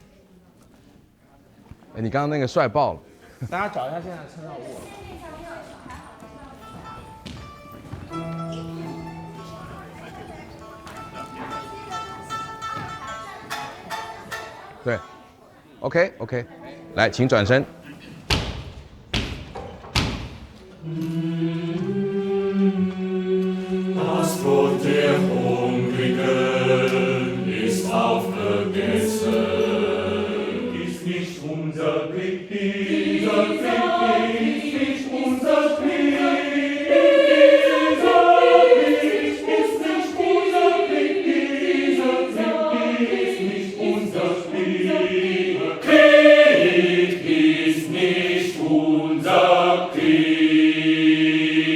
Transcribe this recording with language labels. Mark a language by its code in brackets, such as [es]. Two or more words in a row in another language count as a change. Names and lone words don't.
[zh] 哎，你刚刚那个帅爆了。大家找一下现在的参照物。对 ，OK， 来，请转身。 [de] Das Brot der Hungrigen ist aufgegessen, ist nicht unser Krieg, dieser Krieg ist nicht unser Krieg, dieser Krieg ist nicht unser Krieg, dieser Krieg ist nicht unser Krieg, Krieg ist nicht unser Krieg.